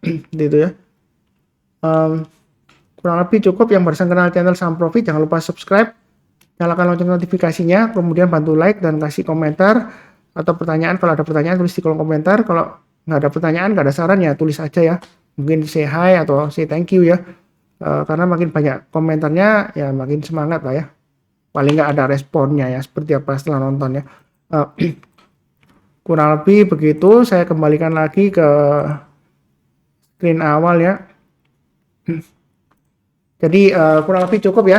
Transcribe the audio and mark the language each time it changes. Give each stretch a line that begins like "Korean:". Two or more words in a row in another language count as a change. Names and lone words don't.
Indonesian: Gitu ya. Kurang lebih cukup. Yang barusan kenal channel Saham Profit jangan lupa subscribe, nyalakan lonceng notifikasinya, kemudian bantu like dan kasih komentar atau pertanyaan. Kalau ada pertanyaan tulis di kolom komentar. Kalau nggak ada pertanyaan, nggak ada saran ya tulis aja ya. Mungkin
English: say hi
Indonesian: atau
English: say thank you
Indonesian: ya. Karena makin banyak komentarnya ya makin semangat lah ya. Paling nggak ada responnya ya, seperti apa setelah nonton ya. Kurang lebih begitu. Saya kembalikan lagi ke screen awal ya. Jadi kurang lebih cukup ya.